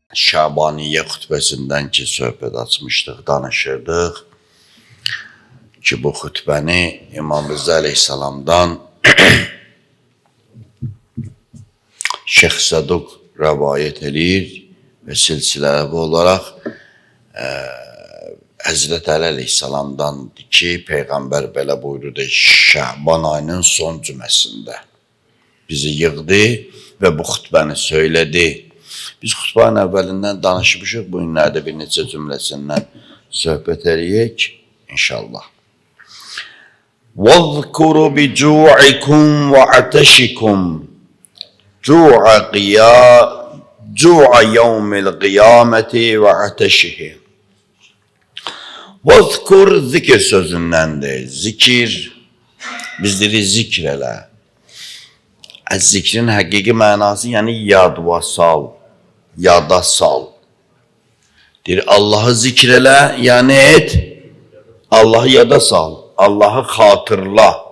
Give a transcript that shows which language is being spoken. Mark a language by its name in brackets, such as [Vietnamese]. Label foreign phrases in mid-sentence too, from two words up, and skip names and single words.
[Azerbaijani] Şabaniyyə xütbəsindən ki, söhbət açmışdıq, danışırdıq ki, bu xütbəni İmam Rıza əleyhissalamdan Şeyx Saduq rəvayət edir və silsiləvi olaraq Həzrət Əli əleyhissalamdandır ki, Peyğəmbər belə buyurdu, Şaban ayının son cüməsində bizi yığdı və bu xütbəni söylədi. Biz xütbənin əvvəlindən danışmışıq, bu günlərdə bir neçə cümləsindən söhbət edəyik, inşallah. [Arabic] وَاذْكُرُوا بِجُوعِكُمْ وَعَتَشِكُمْ جُوعَ يَوْمِ الْقِيَامَةِ وَعَتَشِهِ وَاذْكُرْ [Azerbaijani] zikr sözündendir. Zikir, biz dedik zikr elə. Zikrin həqiqi mənası, yəni yad və sal, yada sal. Deyir, Allahı zikr elə, yəni et, Allahı yada sal, Allahı xatırla.